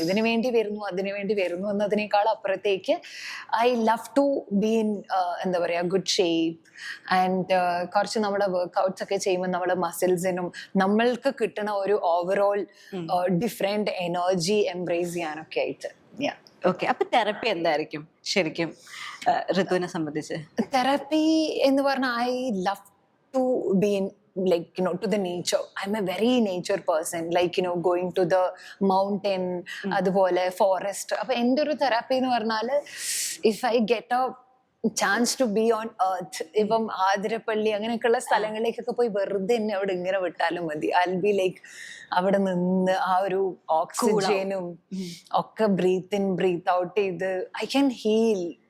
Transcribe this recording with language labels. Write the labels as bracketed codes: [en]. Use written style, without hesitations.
[ml] ഇതിനു വേണ്ടി വരുന്നു അതിനു വേണ്ടി വരുന്നു എന്നതിനേക്കാൾ അപ്പുറത്തേക്ക് [en] I love to be in [ml] എന്താ പറയാ [en] Good shape. [ml] ആൻഡ് കുറച്ച് നമ്മുടെ വർക്ക്ഔട്ട്സ് ഒക്കെ ചെയ്യുമ്പോൾ നമ്മുടെ മസിൽസിനും നമ്മൾക്ക് കിട്ടുന്ന ഒരു ഓവറോൾ ഡിഫറെന്റ് എനർജി എംബ്രേസ് ചെയ്യാനൊക്കെ ആയിട്ട്. ഓക്കെ, അപ്പൊ തെറപ്പി എന്തായിരിക്കും ശരിക്കും ഋതുവിനെ സംബന്ധിച്ച്? തെറപ്പി എന്ന് പറഞ്ഞാൽ [en] I love to be in, like, you know, to the nature. I'm a very nature person, like, you know, going to the mountain, [ml] അതുപോലെ ഫോറസ്റ്റ്. അപ്പൊ എൻ്റെ ഒരു തെറാപ്പി എന്ന് പറഞ്ഞാല് [en] if I get a chance to be on earth, [ml] ഇപ്പം ആതിരപ്പള്ളി അങ്ങനെയൊക്കെയുള്ള സ്ഥലങ്ങളിലേക്കൊക്കെ പോയി വെറുതെ എന്നെ അവിടെ ഇങ്ങനെ വിട്ടാലും മതി. [en] I be like [ml] അവിടെ നിന്ന് ആ ഒരു ഓക്സിജനും ഒക്കെ [en] Breathe in breathe out ചെയ്ത് I can heal.